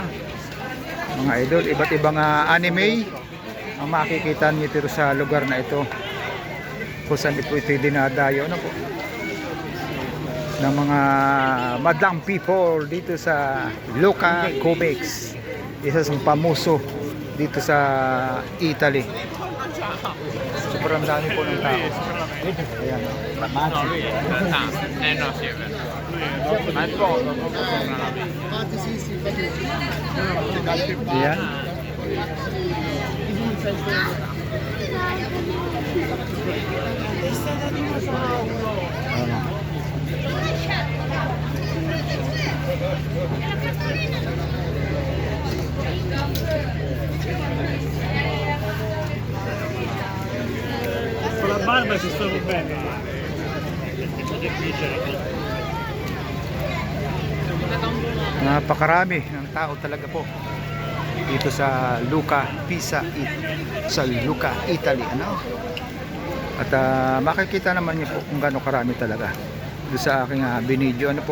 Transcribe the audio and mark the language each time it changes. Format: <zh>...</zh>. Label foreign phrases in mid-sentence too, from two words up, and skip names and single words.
<tl>Mga idol, iba't ibang anime ang makikita niyo dito sa lugar na ito, kung saan ito dinadayo po ng mga madlang people dito sa Luka Comics, isa sa pamuso dito sa Italy. Sobrang dami po ng tao. Ayan, ayan.</tl> <it>Con la barba ci stavo bene.</it> <tl>Napakarami ng tao talaga po dito sa Luka, sa Luka, Italy, At makikita naman niyo po kung gaano karami talaga dito sa aking binidyo, po.</tl>